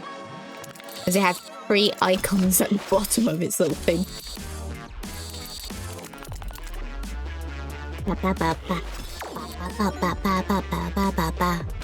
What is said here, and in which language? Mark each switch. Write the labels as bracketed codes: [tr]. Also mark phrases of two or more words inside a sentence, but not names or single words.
[en] Because it had 3 icons at the bottom of its little thing. Ba, ba, ba, ba. Ba, ba, ba, ba, ba, ba, ba, ba.